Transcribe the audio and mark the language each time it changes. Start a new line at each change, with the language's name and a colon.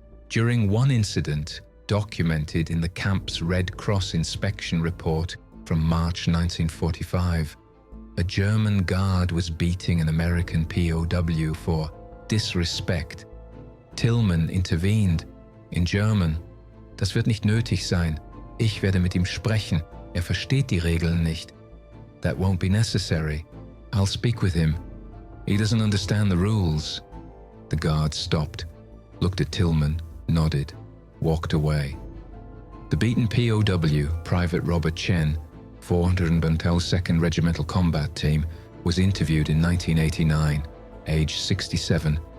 English: During one incident, documented in the camp's Red Cross inspection report from March 1945, a German guard was beating an American POW for disrespect. Tillman intervened in German.
German: Das wird nicht nötig sein. Ich werde mit ihm sprechen. Er versteht die Regeln nicht.
English: That won't be necessary. I'll speak with him. He doesn't understand the rules. The guard stopped, looked at Tillman, nodded, walked away. The beaten POW, Private Robert Chen, 412nd 2nd Regimental Combat Team, was interviewed in 1989, age 67.